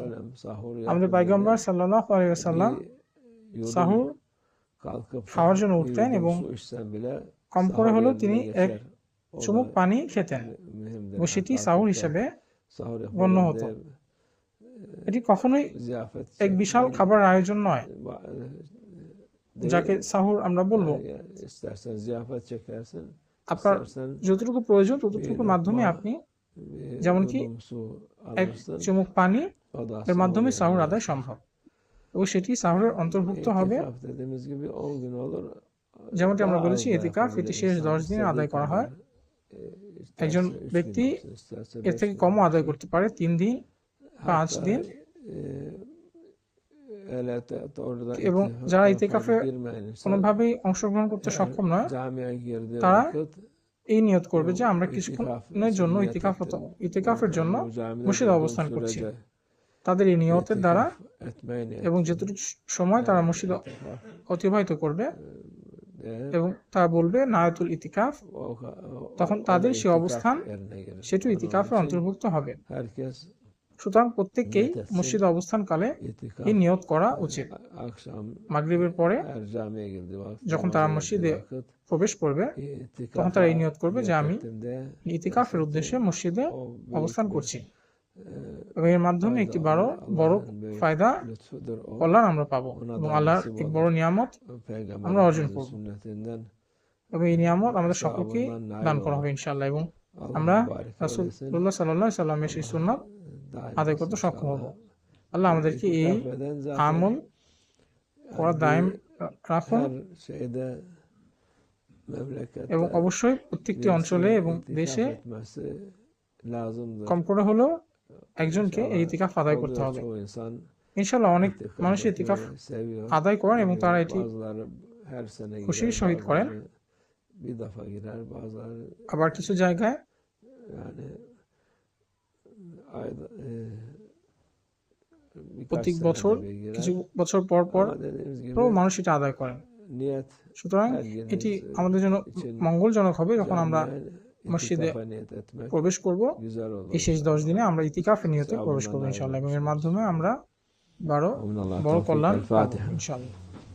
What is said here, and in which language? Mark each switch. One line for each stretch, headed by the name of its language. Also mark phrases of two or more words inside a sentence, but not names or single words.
Bangla: আমাদের পয়গম্বর
Arabic: صلى الله عليه وسلم
Bangla: সাহুর খাওয়ার জন্য উঠতেন, এবং কম করে হলেও তিনি 1 চুমুক পানি খেতেন, এবং সেটি সাহুর হিসেবে গণ্য হতো। এটি কখনোই এক বিশাল খাবার আয়োজন নয়, যাকে সাহুর আমরা বলবো,
Turkish: istersen ziyafet çekersin,
Bangla: আপনার
Turkish: istersen
Bangla: যতটুকু প্রয়োজন ততটুকুর মাধ্যমে আপনি
Turkish: bir
Bangla: যেমনকি
Turkish: yudum su
Bangla: এক
Turkish: alırsın,
Bangla: চুমুক পানি
Turkish: o da
Bangla: এর মাধ্যমে
Turkish: sahur
Bangla: সাহুর
Turkish: yerine
Bangla: আদায়
Turkish: geçer.
Bangla: সম্ভব এবং সেটি সাহুরের অন্তর্ভুক্ত হবে।
Turkish: İtikaf dediğimiz gibi 10 gün olur.
Bangla: যেমনটি আমরা
Turkish: Daha
Bangla: বলেছি,
Turkish: az da
Bangla: ইতিকাফ এটি
Turkish: yapabilir
Bangla: শেষ
Turkish: insan.
Bangla: 10 দিনে
Turkish: İstediği
Bangla: আদায় করা হয়।
Turkish: kadar,
Bangla: একজন
Turkish: isterse 3 gün
Bangla: ব্যক্তি
Turkish: olsun, isterse
Bangla: এর
Turkish: 5
Bangla: থেকে
Turkish: gün
Bangla: কমও আদায়
Turkish: olsun.
Bangla: করতে পারে, 3 দিন, 5
Turkish: Hatta
Bangla: দিন।
Turkish: orada
Bangla: এবং যারা
Turkish: itikafa
Bangla: ইতিকাফে
Turkish: girmeyen insan
Bangla: কোনোভাবেই অংশগ্রহণ করতে সক্ষম নয়,
Turkish: camiye girdiği
Bangla: তারা
Turkish: vakit
Bangla: এই নিয়ত করবে যে
Turkish: o
Bangla: আমরা
Turkish: itikaf
Bangla: কিছুক্ষণের জন্য
Turkish: niyet
Bangla: ইতিকাফের জন্য
Turkish: o camide
Bangla: মসজিদে
Turkish: durduğum
Bangla: অবস্থান করছি।
Turkish: sürece
Bangla: তাদের এই নিয়তের দ্বারা
Turkish: itikaf etmeye niyet
Bangla: এবং যতটুকু সময় তারা মসজিদে অতিবাহিত করবে
Turkish: der.
Bangla: এবং তারা বলবে
Arabic: نويت الاعتكاف,
Bangla: তখন তাদের সেই অবস্থান সেটি ইতিকাফের অন্তর্ভুক্ত হবে।
Turkish: Herkes
Bangla: সুতরাং প্রত্যেককেই
Turkish: niyet etsin.
Bangla: মসজিদে অবস্থানকালে
Turkish: İtikaf
Bangla: এই নিয়ত করা উচিত।
Turkish: akşam
Bangla: মাগরিবের পরে
Turkish: her camiye girdiği vakit,
Bangla: যখন
Turkish: namaza
Bangla: তারা
Turkish: girdiği
Bangla: মসজিদে
Turkish: vakit
Bangla: প্রবেশ করবে,
Turkish: itikafa
Bangla: তখন তারা এই নিয়ত করবে যে আমি
Turkish: niyet ettim de
Bangla: ইতিকাফের উদ্দেশ্যে মসজিদে
Turkish: o
Bangla: অবস্থান
Turkish: büyük bir
Bangla: করছি এবং এর মাধ্যমে
Turkish: fayda,
Bangla: একটি বড়
Turkish: Allah'ın büyük
Bangla: ফায়দা,
Turkish: lütfudur o.
Bangla: কল্যাণ আমরা পাবো
Turkish: Ona
Bangla: এবং
Turkish: da
Bangla: আল্লাহর
Turkish: nasip
Bangla: এক
Turkish: olur.
Bangla: বড় নিয়ামত আমরা অর্জন
Turkish: Peygamberimizin
Bangla: করব
Turkish: sünnetinden
Bangla: এবং এই নিয়ামত আমাদের সকলকে
Turkish: sevabından nail
Bangla: দান করা
Turkish: olur.
Bangla: হবে ইনশাআল্লাহ এবং
Turkish: Allah
Bangla: আমরা
Turkish: mübarek eylesin.
Bangla: রাসূলুল্লাহ
Arabic: صلى الله عليه
Bangla: সাল্লামের সেই সুন্নাত
Turkish: Daim
Bangla: আদায়
Turkish: etsin
Bangla: করতে সক্ষম হব।
Turkish: inşallah.
Bangla: আল্লাহ আমাদেরকে এই
Turkish: İtikaf eden zaten
Bangla: আমল করা দায়েম রাখুন
Turkish: her şeyde memlekette
Bangla: এবং অবশ্যই প্রত্যেকটি অঞ্চলে এবং
Turkish: itikaf
Bangla: দেশে
Turkish: etmesi lazımdır.
Bangla: কম করে হলেও একজনকে এই
Turkish: İnşallah
Bangla: ইতিকাফ আদায় করতে
Turkish: oluyor
Bangla: হবে।
Turkish: çoğu insan
Bangla: ইনশাআল্লাহ অনেক
Turkish: itikaf
Bangla: মানুষ ইতিকাফ
Turkish: etmeyi seviyor.
Bangla: আদায় করেন এবং তারা এটি
Turkish: Bazıları her sene
Bangla: খুশির
Turkish: girer,
Bangla: সহিত করেন।
Turkish: bazıları bir defa girer, bazıları
Bangla: আবার কিছু জায়গায়
Turkish: yani ayda birkaç
Bangla: প্রত্যেক
Turkish: senede
Bangla: বছর
Turkish: bir girer.
Bangla: কিছু বছর পর পর
Turkish: Ama dediğimiz gibi
Bangla: মানুষ এটা আদায় করেন।
Turkish: niyet
Bangla: সুতরাং
Turkish: her günümüz
Bangla: এটি আমাদের জন্য
Turkish: için
Bangla: মঙ্গলজনক হবে যখন আমরা
Turkish: camiye
Bangla: মসজিদে
Turkish: itikafa niyet etmek
Bangla: প্রবেশ করব।
Turkish: güzel olur.
Bangla: এই শেষ 10 দিনে আমরা ইতিকাফের নিয়তে প্রবেশ করবো ইনশাআল্লাহ এবং এর মাধ্যমে আমরা বড়
Turkish: Amin Allah
Bangla: বড়
Turkish: tevfik.
Bangla: কল্যাণ
Arabic: El
Bangla: পাবো
Arabic: Fatiha.
Bangla: ইনশাআল্লাহ।